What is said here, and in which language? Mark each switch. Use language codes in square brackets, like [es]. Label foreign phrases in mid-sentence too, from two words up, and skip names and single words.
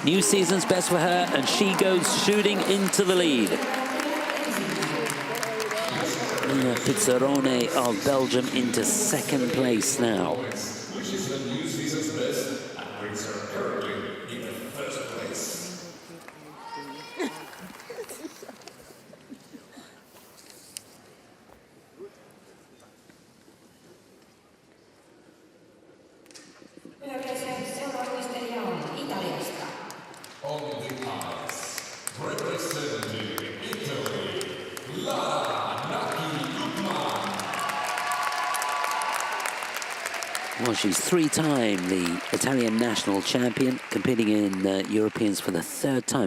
[en] New season's best for her, and she goes shooting into the lead. Nina Pizzarone of Belgium into second place now. Which is the new season's best and brings her currently in the first place. [fi] Seuraavista on Italiasta. [en] On the ice, representing Italy, Lara. Well, she's 3-time the Italian national champion, competing in Europeans for the 3rd time.